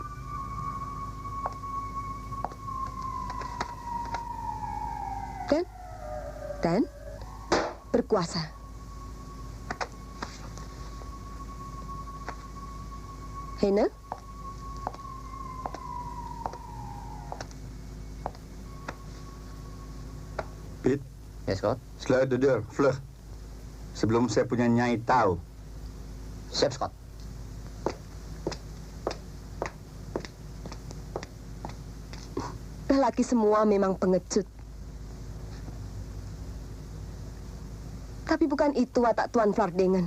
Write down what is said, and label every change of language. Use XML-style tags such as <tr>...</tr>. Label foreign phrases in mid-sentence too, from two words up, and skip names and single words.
<id>Dan berkuasa. Heine? Pit. Ya, Scott.</id> <nl>Sluit de deur, vlug.</nl> <id>Sebelum saya punya Nyai tahu. Siap, Scott. Lelaki semua memang pengecut. Tapi bukan itu watak Tuan Flardingen.</id>